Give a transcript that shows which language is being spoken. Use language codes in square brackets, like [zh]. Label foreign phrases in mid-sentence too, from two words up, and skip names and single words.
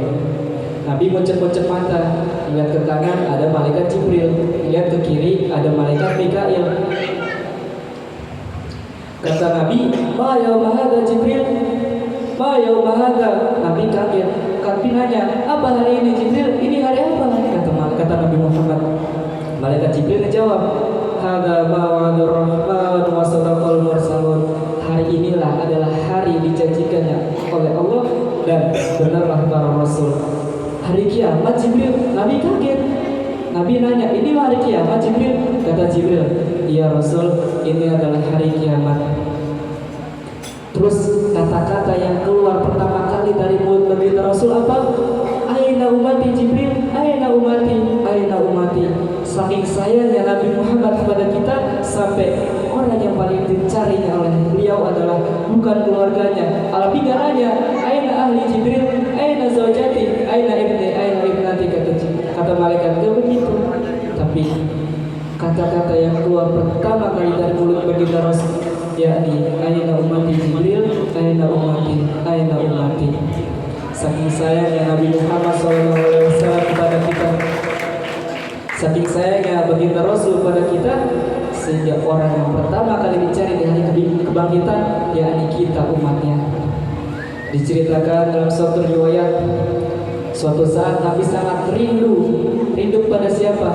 [id] Nabi muncul-muncul mata, lihat ke kanan ada malaikat Jibril, lihat ke kiri ada malaikat Mikail. Kata Nabi, [ar] ما يوم هذا جبريل، ما يوم هذا. [id] Nabi kaget, Nabi nanya, apa hari ini Jibril? Ini hari apa? Kata Nabi Muhammad. Malaikat Jibril menjawab, [ar] هذا ما وعد الرحمن وصدق المرسلون. [id] Hari inilah adalah hari dijanjikannya oleh Allah dan benarlah para rasul. Hari kiamat Jibril. Nabi kaget. Nabi nanya, ini hari kiamat Jibril? Kata Jibril, iya Rasul, ini adalah hari kiamat. Terus kata-kata yang keluar pertama kali dari mulut baginda Rasul apa? [ar] أين أمتي جبريل، أين أمتي، أين أمتي. [id] Saking sayangnya Nabi Muhammad kepada kita sampai orang yang paling dicarinya oleh beliau adalah bukan keluarganya, negaranya. [ar] أين أهلي جبريل، أين زوجتي، أين ابني، أين ابنتي, [id] kata malaikat. Gak begitu. Tapi kata-kata yang keluar pertama kali dari mulut baginda Rasul, yakni [ar] أين أمتي جبريل، أين أمتي، أين أمتي. [id] Saking sayangnya Nabi Muhammad SAW kepada kita, saking sayangnya baginda Rasul kepada kita, sehingga orang yang pertama kali dicari di hari kebangkitan yakni kita umatnya. Diceritakan dalam suatu riwayat, suatu saat Nabi sangat rindu pada siapa?